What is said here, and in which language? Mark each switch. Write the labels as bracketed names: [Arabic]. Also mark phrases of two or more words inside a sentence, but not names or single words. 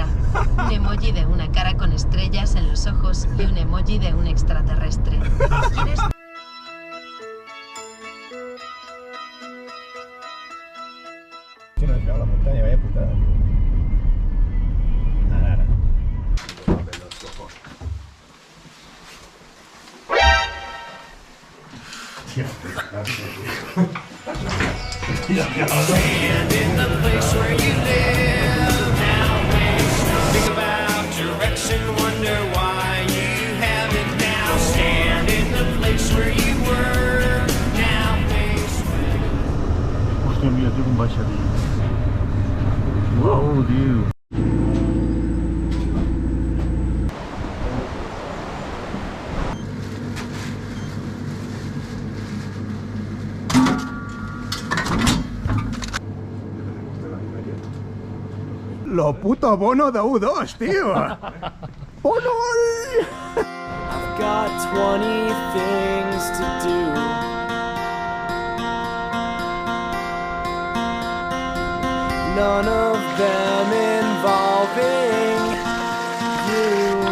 [Spanish] Un emoji de una cara con estrellas en los ojos. Y un emoji de un extraterrestre. ¿Quieres? Si no llegado a la montaña, vaya putada. Nada. [English] Stand in the place where you live now. Think about direction, wonder why you have it now. Stand in the place where you were now. [Catalan] Hostia, mira, tío, com baixa, tio. Uau, tio. [Spanish] Lo puto bono de U2, tío. ¡Bono! [English] I've got 20 things to do. None of them involving you.